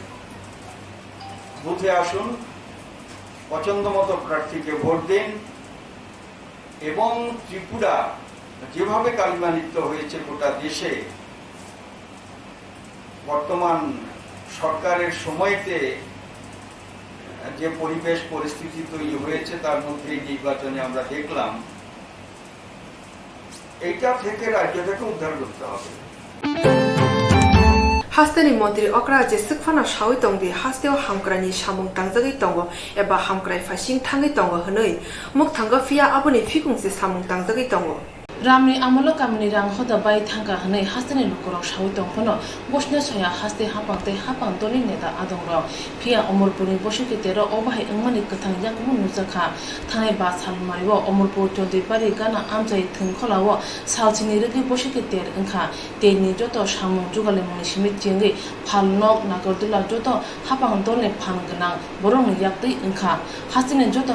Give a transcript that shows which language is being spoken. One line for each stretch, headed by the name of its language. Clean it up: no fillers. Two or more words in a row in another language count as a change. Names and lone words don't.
Bangla: বুথে আসুন, পছন্দ মতো প্রার্থীকে ভোট দিন, এবং ত্রিপুরা যেভাবে কালিমালিপ্ত হয়েছে গোটা দেশে, বর্তমান সরকারের সময়তে যে পরিবেশ পরিস্থিতি তৈরি হয়েছে, তার মধ্যে নির্বাচনে আমরা দেখলাম, এইটা থেকে রাজ্যটাকে উদ্ধার করতে হবে।
Kok Borok: हास्तेनि मन्त्री अक्रा जे सिकफाना सावै दंदि हास्तेयाव हामक्रानि सामुं तांजागै दङ एबा हामक्राय फासिं थाङै दङ होनै मुख थांगा फिया आबोनि फिकुंसे सामुं तांजागै दङ Ramni amalo kamni rang hoda bai thangka hanai hastani lukorok sawi tongphono bosna soya haste hapang toli neta adongrok phia omorpurni bosikitero obahai engmani kathang yakmu nujaka thanai ba salmaribo omorpur tondipari gana amjai thungkholawo salchini rigi bosikiter engkha teni joto samung jugale muni simit jengi phalnok nagordula joto hapang tolne phan ganang borong yaktei engkha hastini joto